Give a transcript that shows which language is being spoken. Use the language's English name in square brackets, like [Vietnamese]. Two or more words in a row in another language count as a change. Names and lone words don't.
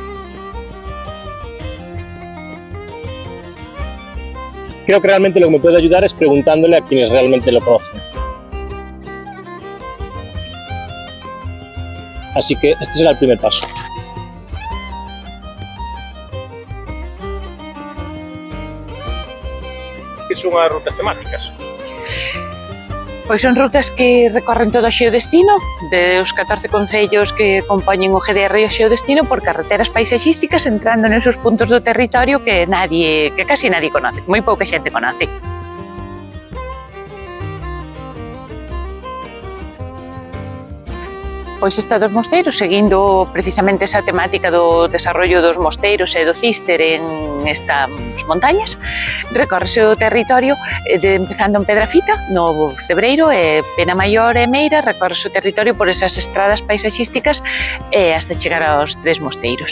[Spanish] Creo que realmente lo que me puede ayudar es preguntándole a quienes realmente lo conocen. Así que este será el primer paso. [Galician] ¿Qué son as rutas temáticas? Pois son rutas que recorren todo o xeodestino, dos 14 concellos que compoñen o GDR e o xeodestino por carreteras paisaxísticas entrando nesos puntos do territorio que [Spanish] casi nadie conoce, [Galician] moi pouca xente conoce. Pois esta dos mosteiros, seguindo precisamente esa temática do desarrollo dos mosteiros e do Císter en estas montañas, recórrese o territorio empezando en Pedrafita, no Cebreiro, e Penamaior e Meira, recórrese o territorio por esas estradas paisaxísticas hasta chegar aos tres mosteiros.